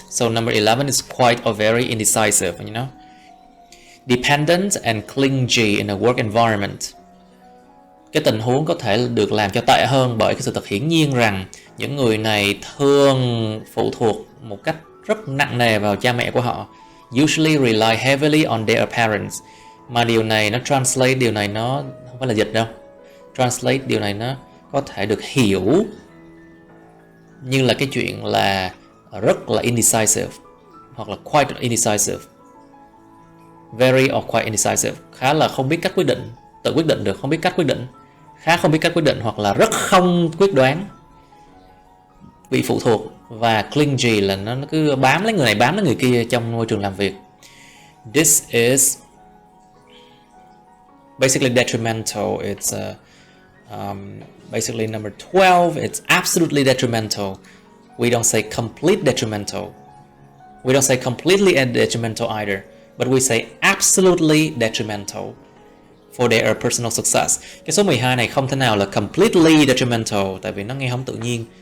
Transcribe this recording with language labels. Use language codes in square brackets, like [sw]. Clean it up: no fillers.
[en] So number 11 is quite or very indecisive, you know. Dependent and clingy in a work environment. [vi] Cái tình huống có thể được làm cho tệ hơn bởi cái sự thật hiển nhiên rằng những người này thường phụ thuộc một cách rất nặng nề vào cha mẹ của họ. [en] Usually rely heavily on their parents. [vi] Mà điều này nó translate, điều này nó không phải là dịch đâu. Translate, điều này nó có thể được hiểu như là cái chuyện là rất là indecisive hoặc là [en] quite indecisive. Very or quite indecisive, [vi] khá là không biết cách quyết định, tự quyết định được, không biết cách quyết định, khá không biết cách quyết định, hoặc là rất không quyết đoán, bị phụ thuộc. Và clingy là nó cứ bám lấy người này, bám lấy người kia trong môi trường làm việc. [en] This is basically detrimental. It's basically number 12, it's absolutely detrimental. We don't say complete detrimental. We don't say completely detrimental either, but we say absolutely detrimental for their personal success. [vi] Cái số 12 này không thể nào là [en] completely detrimental, [vi] tại vì nó nghe không tự nhiên.